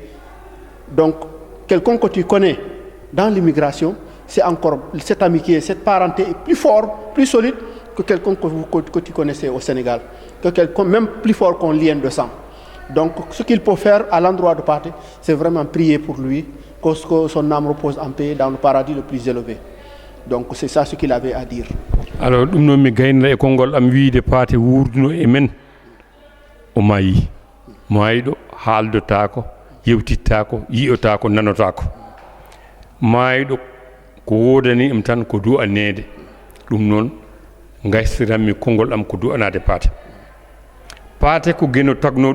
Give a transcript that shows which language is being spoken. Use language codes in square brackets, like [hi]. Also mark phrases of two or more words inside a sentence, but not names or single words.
[fr] Donc, quelqu'un que tu connais dans l'immigration, c'est encore cette amitié, cette parenté est plus fort, plus solide que quelqu'un que tu connaissais au Sénégal, que quelqu'un même plus fort qu'un lien de sang. Donc, ce qu'il peut faire à l'endroit de Pathé, c'est vraiment prier pour lui, que son âme repose en paix dans le paradis le plus élevé. Donc, c'est ça ce qu'il avait à dire. Alors, [ff] ɗum noon mi gaynla e konngol am wiide Pathé wuurduno e men o maayiɗo haaldotaako yewtittaako yi'otaako nanotaako maayiɗo ko woodani em tan ko du'aneede ɗum noon gaysiranmi konngol am ko du'anaade Pathé ko geno tagno